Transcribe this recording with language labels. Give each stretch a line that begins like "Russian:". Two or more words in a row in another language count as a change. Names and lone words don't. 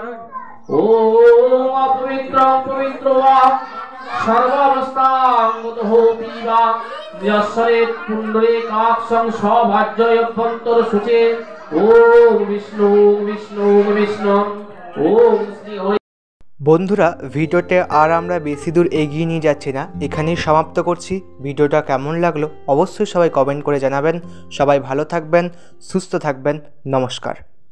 Sanskrit: ॐ अपवित्रं पवित्रो वा सर्वावस्थां गतोऽपि वा यस्येत् पुण्डरीकाक्षं सभाज्यभ्यन्तरशुचे ॐ विष्णु विष्णु विष्णु ॐ श्री।
Bangla: বন্ধুরা, ভিডিওতে আর আমরা বেশি দূর এগিয়ে নিয়ে যাচ্ছি না, এখানেই সমাপ্ত করছি। ভিডিওটা কেমন লাগলো অবশ্যই সবাই কমেন্ট করে জানাবেন। সবাই ভালো থাকবেন, সুস্থ থাকবেন। নমস্কার।